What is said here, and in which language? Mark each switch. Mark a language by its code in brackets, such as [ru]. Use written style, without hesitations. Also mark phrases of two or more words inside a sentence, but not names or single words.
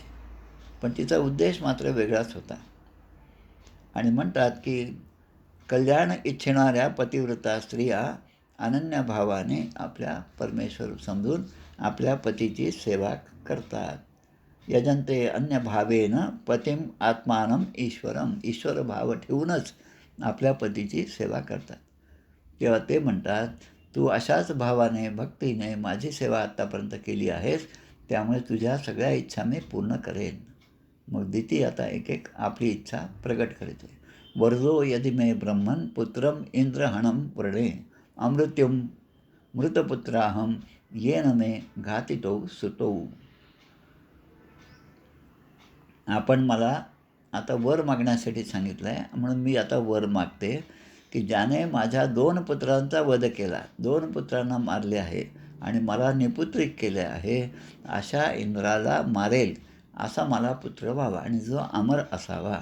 [mr] पण तिचा उद्देश मात्र वेगळाच होता. आणि म्हणतात की कल्याण इच्छिणाऱ्या पतिव्रता स्त्रिया अनन्य भावाने आपल्या परमेश्वर समजून आपल्या पतीची सेवा करतात. [sa] यजंते अन्य भावेन पतिम आत्मानम ईश्वरम. [mr] ईश्वर भाव ठेवूनच आपल्या पतीची सेवा करतात. तेव्हा ते म्हणतात, तू अशाच भावाने भक्तीने माझी सेवा आत्तापर्यंत केली आहेस, त्यामुळे तुझ्या सगळ्या इच्छा मी पूर्ण करेन. मग दिती आता एक एक आपली इच्छा प्रगट करते. [sa] वर्जो यदि मे ब्रह्मन् पुत्रम इंद्रहणम व्रणे अमृत्युम मृतपुत्राहम येन मे घातितो सुतो. [mr] आपण मला आता वर मागण्यासाठी सांगितलं आहे म्हणून मी आता वर मागते की ज्याने माझ्या 2 पुत्रांचा वध केला, 2 पुत्रांना मारले आहे आणि मला निपुत्रिक केले आहे, अशा इंद्राला मारेल असा मला पुत्र व्हावा आणि जो अमर असावा.